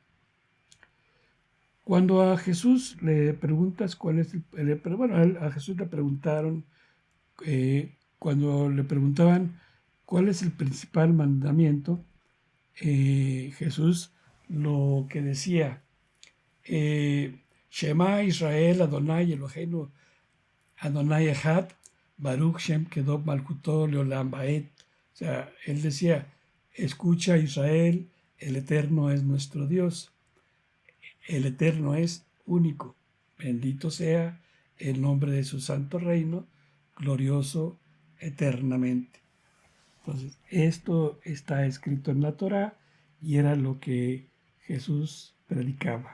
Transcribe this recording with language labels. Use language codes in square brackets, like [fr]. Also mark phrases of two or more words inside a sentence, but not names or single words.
[es] Cuando a Jesús le preguntas cuál es bueno, a Jesús le preguntaron, cuando le preguntaban cuál es el principal mandamiento, Jesús lo que decía, [he] שמע ישראל אדוני אלוהינו אדוני אחד ברוך שם כבוד מלכותו לעולם ועד. [es] O sea, él decía, escucha Israel, el Eterno es nuestro Dios. El Eterno es único. Bendito sea el nombre de su santo reino, glorioso eternamente. Entonces, esto está escrito en la Torá y era lo que Jesús predicaba.